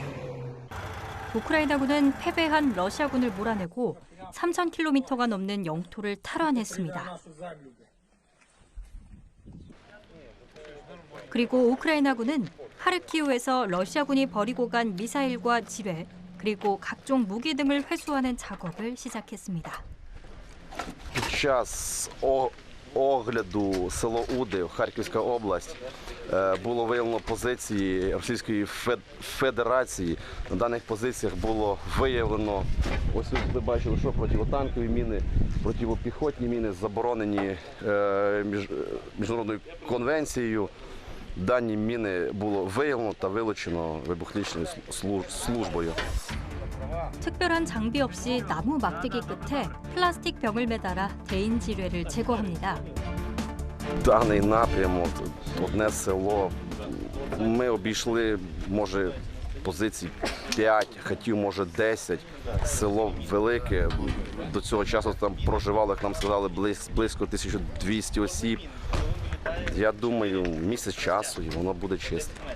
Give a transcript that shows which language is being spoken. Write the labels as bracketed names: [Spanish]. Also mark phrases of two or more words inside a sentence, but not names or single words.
[Korean] 우크라이나군은 패배한 러시아군을 몰아내고 3,000km가 넘는 영토를 탈환했습니다. 그리고 우크라이나군은 하르키우에서 러시아군이 버리고 간 미사일과 지뢰, 그리고 각종 무기 등을 회수하는 작업을 시작했습니다. [Ukrainian] Огляду село Уди, Харківська область, було виявлено позиції Російської Федерації. На даних позиціях було виявлено, ось ви бачили, що противотанкові міни, противопіхотні міни заборонені міжнародною конвенцією. Дані міни було виявлено та вилучено вибухнічною службою. [Korean] 특별한 장비 없이 나무 막대기 끝에 플라스틱 병을 매달아 대인 지뢰를 제거합니다. [Ukrainian] Даний напрямок, одне село Ми обійшли, може, позицій 5, хатів, може, 10. Село велике. До цього часу там проживало, як нам сказали, близько 1200 осіб. Я думаю, місяць часу і воно буде чисте.